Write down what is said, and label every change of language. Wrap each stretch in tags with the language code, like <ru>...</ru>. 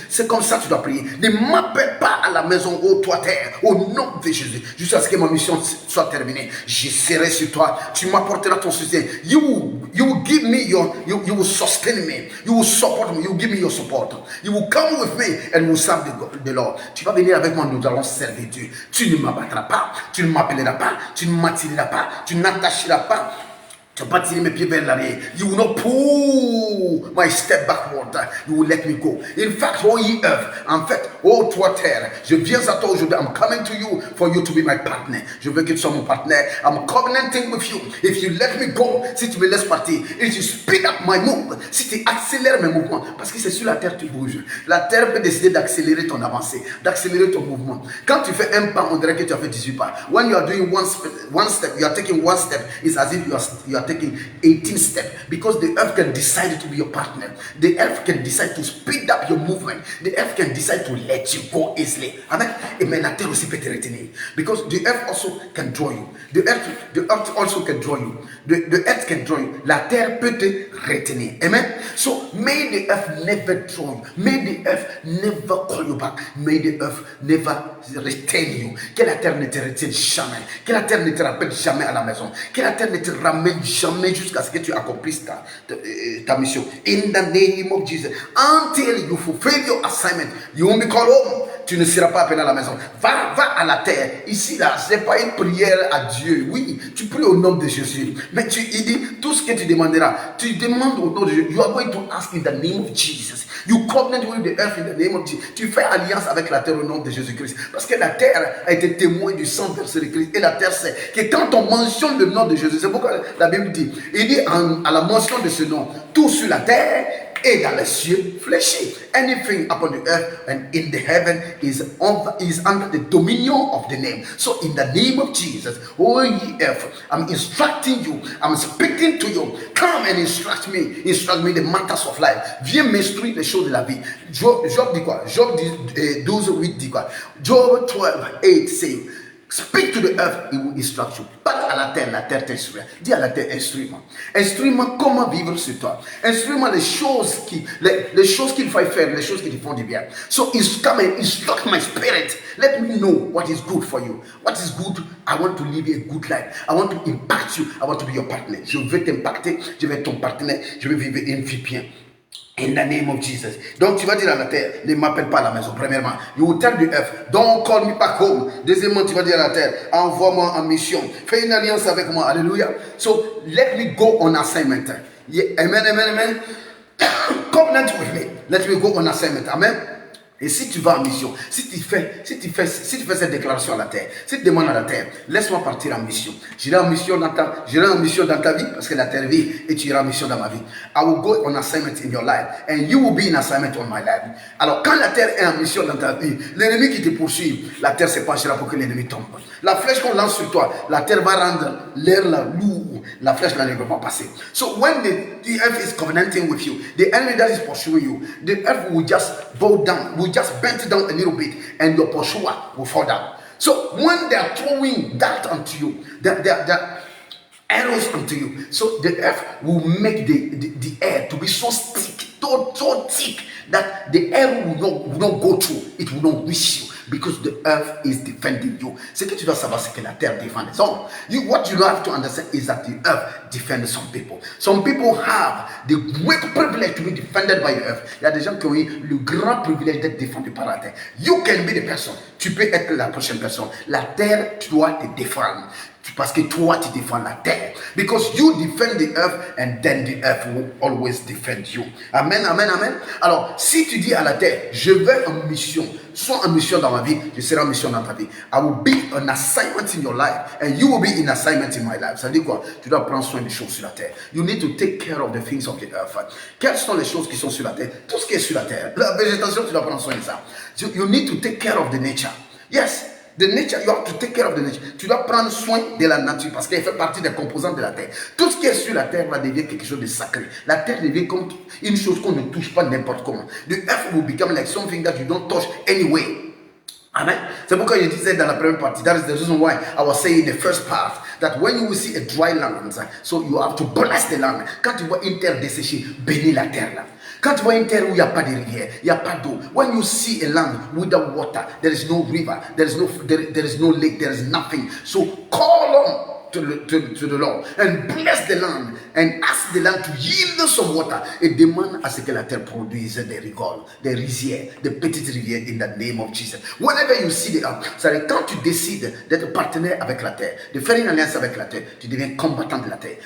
<fr>C'est comme ça que tu dois prier. Ne m'appelle pas à la maison, oh toi terre, au nom de Jésus, jusqu'à ce que ma mission soit terminée. Je serai sur toi. Tu m'apporteras ton soutien.</fr> <en>You will give me you will sustain me. You will support me. You will give me your support. You will come with me and we will serve the Lord. Tu vas venir avec moi, nous allons servir Dieu. Tu ne m'abattras pas, tu ne m'appelleras pas, tu ne m'attireras pas, tu n'attacheras pas.</en> <fr>Tu ne vas pas tirer mes pieds vers l'arrière.</fr> <en>You will not pull my step backward. You will let me go. In fact, oh ye earth,</en> <fr>en fait, oh toi terre, je viens à toi aujourd'hui.</fr> <en>I'm coming to you for you to be my partner.</en> <fr>Je veux que tu sois mon partenaire.</fr> <en>I'm covenanting with you. If you let me go,</en> <fr>si tu me laisses partir,</fr> <en>if you speed up my move,</en> <fr>si tu accélères mes mouvements, parce que c'est sur la terre que tu bouges. La terre peut décider d'accélérer ton avancée, d'accélérer ton mouvement. Quand tu fais un pas, on dirait que tu as fait 18 pas.</fr> <en>When you are doing one step, you are taking one step, it's as if you are taking 18 steps, because the earth can decide to be your partner. The earth can decide to speed up your movement. The earth can decide to let you go easily. Amen.</en> <fr>Mais la terre aussi peut te retenir,</fr> <en>because the earth also can draw you. The earth also can draw you. The earth can draw you.</en> <fr>La terre peut te retenir. Amen.</fr> <en>So may the earth never draw you. May the earth never call you back. May the earth never retain you.</en> <fr>Que la terre ne te retienne jamais. Que la terre ne te rappelle jamais à la maison. Que la terre ne te ramène jamais jusqu'à ce que tu accomplisses ta mission.</fr> <en>In the name of Jesus. Until you fulfill your assignment, you won't be called home.</en> <fr>Tu ne seras pas appelé à la maison. Va à la terre. Ici, là, ce n'est pas une prière à Dieu. Oui, tu pries au nom de Jésus. Mais il dit, tout ce que tu demanderas, tu demandes au nom de Jésus.</fr> <en>You are going to ask in the name of Jesus. You covenant with the earth in the name of Jesus.</en> <fr>Tu fais alliance avec la terre au nom de Jésus-Christ. Parce que la terre a été témoin du sang versé de Christ. Et la terre sait que quand on mentionne le nom de Jésus, c'est pourquoi la Bible dit, il dit à la mention de ce nom, tout sur la terre et dans les cieux fléchis.</fr> <en>Anything upon the earth and in the heaven is under the dominion of the name. So in the name of Jesus, oh ye earth, I'm instructing you, I'm speaking to you. Come and instruct me the matters of life.</en> <fr>Viens m'instruire les choses de la vie. Job dit quoi? Job 12:8 dit quoi?</fr> <en>Job 12:8 say, speak to the earth, it will instruct you.</en> <fr>Parle à la terre t'instruira. Dis à la terre, instruis-moi. Instruis-moi comment vivre sur toi. Instruis-moi les choses qu'il faut faire, les choses qui te font du bien.</fr> <en>So come and instruct my spirit. Let me know what is good for you. What is good? I want to live a good life. I want to impact you. I want to be your partner.</en> <fr>Je veux t'impacter. Je vais être ton partenaire. Je veux vivre une vie bien.</fr> <en>In the name of Jesus.</en> <fr>Donc tu vas dire à la terre, ne m'appelle pas à la maison.</fr> <en>Premièrement, you will tell the earth, don't call me back home.</en> <fr>Deuxièmement, tu vas dire à la terre, envoie-moi en mission. Fais une alliance avec moi. Alléluia.</fr> <en>So let me go on assignment. Yeah. Amen, amen, amen. Covenant with me. Let me go on assignment. Amen.</en> <fr>Et si tu vas en mission, si tu fais cette déclaration à la terre, si tu demandes à la terre, laisse-moi partir en mission. J'irai en mission dans ta vie parce que la terre vit et tu iras en mission dans ma vie.</fr> <en>I will go on assignment in your life and you will be in assignment on my life.</en> <fr>Alors quand la terre est en mission dans ta vie, l'ennemi qui te poursuit, la terre se penchera pour que l'ennemi tombe. La flèche qu'on lance sur toi, la terre va rendre l'air là lourd. La flèche là ne peut pas passer.</fr> <en>So when the earth is covenanting with you, the enemy that is pursuing you, the earth will just bow down, will just bend down a little bit, and your pursuer will fall down. So when they are throwing that onto you, the arrows onto you, so the earth will make the air to be so thick, so thick that the air will not go through, it will not reach you. Because the earth is defending you.</en> <fr>Ce que tu dois savoir, c'est que la terre défend les hommes.</fr> <en>What you have to understand is that the earth defends some people. Some people have the great privilege to be defended by the earth.</en> <fr>Il y a des gens qui ont eu le grand privilège d'être défendus par la terre.</fr> <en>You can be the person.</en> <fr>Tu peux être la prochaine personne. La terre, tu dois te défendre. Parce que toi, tu défends la terre.</fr> <en>Because you defend the earth and then the earth will always defend you. Amen, amen, amen.</en> <fr>Alors, si tu dis à la terre, je vais en mission, sois en mission dans ma vie, je serai en mission dans ta vie.</fr> <en>I will be an assignment in your life and you will be in assignment in my life.</en> <fr>Ça veut dire quoi? Tu dois prendre soin des choses sur la terre.</fr> <en>You need to take care of the things of the earth.</en> <fr>Quelles sont les choses qui sont sur la terre? Tout ce qui est sur la terre. La végétation, tu dois prendre soin de ça.</fr> <en>So you need to take care of the nature. Yes. The nature, you have to take care of the nature.</en> <fr>Tu dois prendre soin de la nature parce qu'elle fait partie des composantes de la terre. Tout ce qui est sur la terre va devenir quelque chose de sacré. La terre devient comme une chose qu'on ne touche pas n'importe comment.</fr> <en>The earth will become like something that you don't touch anyway. Amen.</en> <fr>C'est pourquoi je disais dans la première partie,</fr> <en>that is the reason why I was saying in the first part, that when you will see a dry land, so you have to bless the land.</en> <fr>Quand tu vois une terre desséchée, bénis la terre là. Quand tu vois une terre où il n'y a pas de rivière, il n'y a pas d'eau.</fr> <en>When you see a land without water, there is no river, there is no lake, there is nothing. So call on to the Lord and bless the land and ask the land to yield some water.</en> <fr>Et demande à ce que la terre produise des rigoles, des rizières, des petites rivières</fr> <en>in the name of Jesus. Whenever you see the earth,</en> <fr>c'est-à-dire quand tu décides d'être partenaire avec la terre, de faire une alliance avec la terre, tu deviens combattant de la terre.</fr>